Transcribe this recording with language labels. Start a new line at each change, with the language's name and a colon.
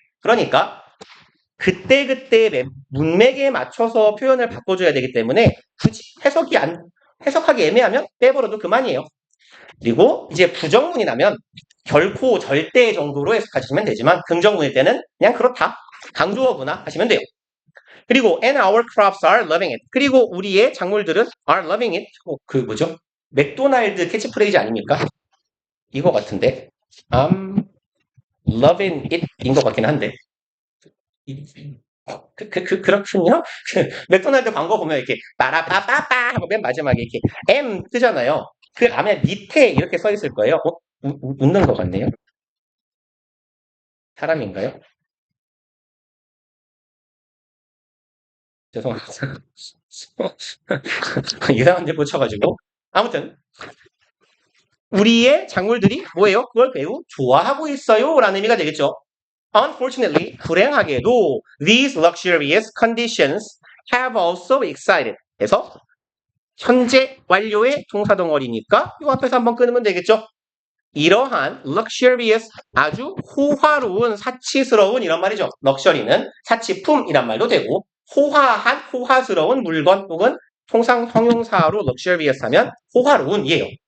Korean: 그러니까 그때그때 문맥에 맞춰서 표현을 바꿔줘야 되기 때문에 굳이 해석하기 애매하면 빼버려도 그만이에요. 그리고 이제 부정문이 나면 결코 절대 정도로 해석하시면 되지만 긍정문일 때는 그냥 그렇다. 강조어구나 하시면 돼요. 그리고
English: and our crops are loving it.
Korean: 그리고 우리의 작물들은
English: are loving it.
Korean: 뭐죠? 맥도날드 캐치프레이즈 아닙니까? 이거 같은데.
English: I'm loving it
Korean: 인 것 같긴 한데. 그렇군요. 맥도날드 광고 보면 이렇게 빠라빠빠빠 하고 맨 마지막에 이렇게 M 뜨잖아요. 그 다음에 밑에 이렇게 써 있을 거예요. 웃는 것 같네요. 사람인가요? 죄송합니다. 이상한 데 꽂혀가지고. 아무튼 우리의 작물들이 뭐예요? 그걸 매우 좋아하고 있어요 라는 의미가 되겠죠.
English: Unfortunately,
Korean: 불행하게도
English: these luxurious conditions have also excited.
Korean: 그래서 현재 완료의 동사덩어리니까 이 앞에서 한번 끊으면 되겠죠. 이러한 luxurious 아주 호화로운 사치스러운 이런 말이죠. 럭셔리는 사치품이란 말도 되고 호화한 호화스러운 물건 혹은 통상 형용사로 luxurious 하면 호화로운이에요.